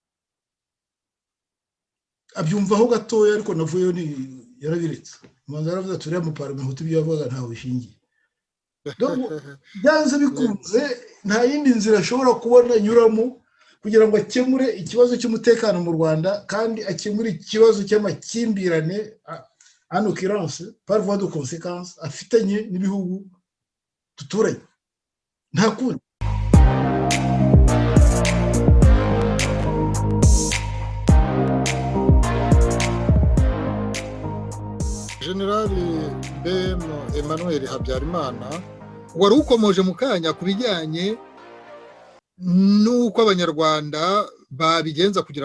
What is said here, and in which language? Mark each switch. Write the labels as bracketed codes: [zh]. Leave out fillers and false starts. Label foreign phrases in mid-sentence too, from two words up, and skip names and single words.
[rw] abyumvaho gatoya ariko navuyeyo yarabiretse umanza yaravuze ati uriya muparlement hutu ibyo yavuga ntaho bishingiye byanze bikunze nta yindi nzira ashobora kubona nyuramo kugira ngo akemure ikibazo cy'umutekano mu Rwanda kandi akemure ikibazo cy'amakimbirane [fr] en occurrence par voie de conséquence [rw] afitanye n'ibihugu duturanye nta kundi Generali BM Emmanuel Habyarimana wari ukomoje mu kanya ku bijyanye n'uko abanyarwanda babigenza kugira